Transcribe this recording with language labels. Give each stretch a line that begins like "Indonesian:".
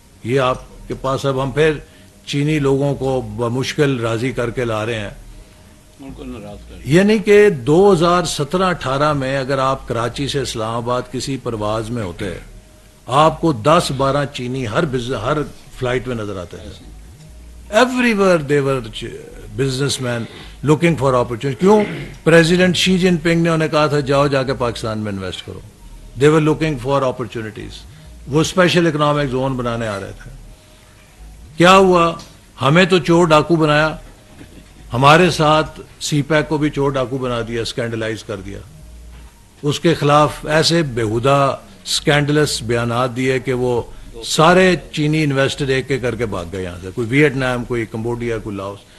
Urdu: یہ آپ کے پاس اب ہم پھر چینی لوگوں کو بمشکل راضی کر کے لا رہے ہیں. یعنی کہ 2017-18 میں اگر آپ کراچی سے اسلام آباد کسی پرواز میں ہوتے آپ کو 10-12 چینی ہر فلائٹ میں نظر آتے ہیں.
English: Everywhere they were businessmen looking for opportunity.
Urdu: کیوں؟ پریزیڈنٹ شی جن پنگ نے انہیں کہا تھا جاؤ جا کے پاکستان میں انویسٹ کرو.
English: They were looking for opportunities.
Urdu: وہ اسپیشل اکنامک زون بنانے آ رہے تھے. کیا ہوا؟ ہمیں تو چور ڈاکو بنایا، ہمارے ساتھ سی پیک کو بھی چور ڈاکو بنا دیا، اسکینڈلائز کر دیا. اس کے خلاف ایسے بےہودہ اسکینڈلس بیانات دیے کہ وہ سارے چینی انویسٹر ایک ایک کر کے بھاگ گئے یہاں سے، کوئی ویٹنام، کوئی کمبوڈیا، کوئی لاؤس.